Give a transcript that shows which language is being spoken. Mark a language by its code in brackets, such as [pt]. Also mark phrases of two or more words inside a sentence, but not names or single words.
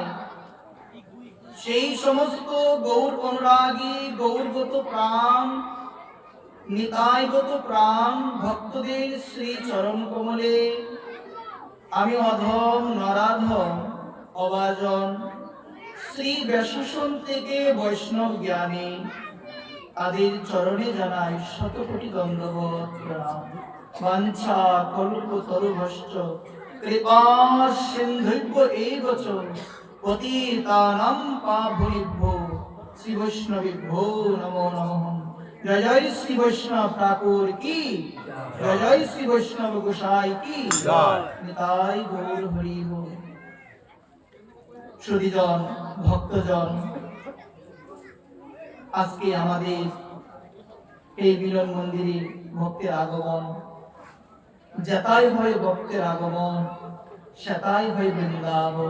[bn] সেই সমস্ত গৌর অনুরাগী, গৌরগত প্রাণ, নিতাইগত প্রাণ ভক্তদের শ্রী চরণ কমলে আমি অধম, নরাধম, অবাজন শ্রী ব্যাসাসন থেকে বৈষ্ণব জ্ঞানী তাদের চরণে জানাই শতকোটি দণ্ডবোধ প্রণাম। [sa] বাঞ্ছা কল্পতরুভশ্চ কৃপা সিন্ধুভ্য এব চ পতিতানাং পাবনেভ্যো শ্রী বৈষ্ণবেভ্যো নমো নমঃ। [bn] জয় জয় শ্রী বৈষ্ণব ঠাকুর কি জয়, জয় শ্রী বৈষ্ণব গোসাই কি জয়। নিতাই গৌর হরি বল। সুধীজন, ভক্তজন, আজকে আমাদের এই মিলন মন্দিরে ভক্তের আগমন, যেতাই হয় ভক্তের আগমন, সেতাই হয় বৃন্দাবন।